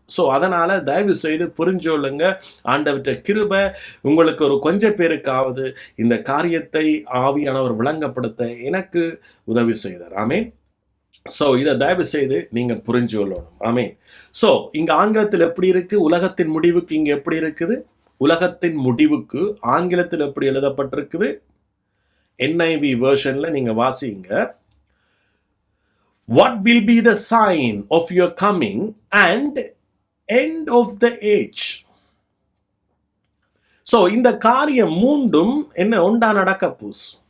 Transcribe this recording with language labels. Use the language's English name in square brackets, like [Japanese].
[Tamil] So அதனால் தயவு செய்து புரிஞ்சொல்லுங்க. ஆண்டவற்ற கிருபை உங்களுக்கு ஒரு கொஞ்சம் பேருக்காவது இந்த காரியத்தை ஆவியானவர் விளங்கப்படுத்த எனக்கு உதவி செய்தார். ஆமேன். ஸோ இதை தயவு செய்து நீங்கள் புரிஞ்சு கொள்ளணும். ஆமேன். ஸோ இங்கே ஆங்கிலத்தில் எப்படி இருக்குது? உலகத்தின் முடிவுக்கு இங்கே எப்படி இருக்குது? உலகத்தின் முடிவுக்கு ஆங்கிலத்தில் எப்படி எழுதப்பட்டிருக்குது? NIV வெர்ஷனில் நீங்கள் வாசிங்க. [English] What will be the sign of your coming and end of the age? [Tamil] So இந்த காரியம் மூன்றும் என்ன ஒன்றா நடக்க பூஸ்.